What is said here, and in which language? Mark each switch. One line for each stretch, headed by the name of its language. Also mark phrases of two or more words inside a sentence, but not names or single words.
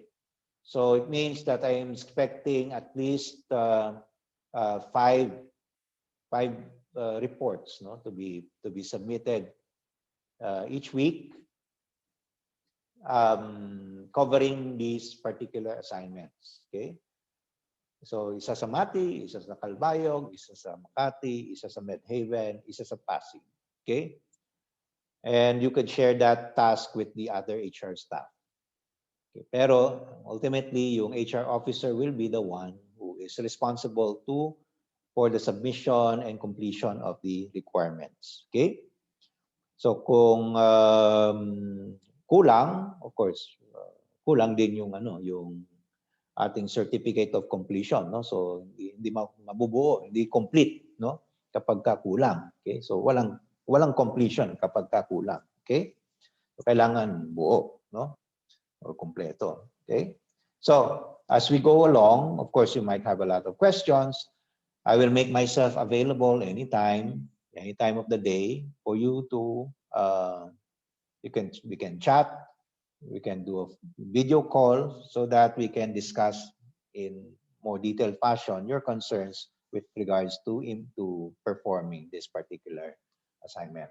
English: So it means that I am expecting at least five reports, no, to be submitted each week, covering these particular assignments. Okay.
Filipino: So isa sa Mati, isa sa Calbayog, isa sa Makati, isa sa Medhaven, isa sa Pasig.
English: Okay. And you could share that task with the other HR staff. Okay. Pero ultimately, yung HR officer will be the one who is responsible for the submission and completion of the requirements. Okay?
Filipino: So kung kulang,
English: of course,
Filipino: kulang din yung yung ating
English: certificate of completion,
Filipino: no? So hindi mabubuo, hindi complete, no? Kapag kulang. Okay? So walang completion kapag kulang. Okay? So kailangan buo, no? Or kompleto.
English: Okay? So as we go along, of course, you might have a lot of questions. I will make myself available anytime of the day for you to we can chat, we can do a video call so that we can discuss in more detailed fashion your concerns with regards to performing this particular assignment.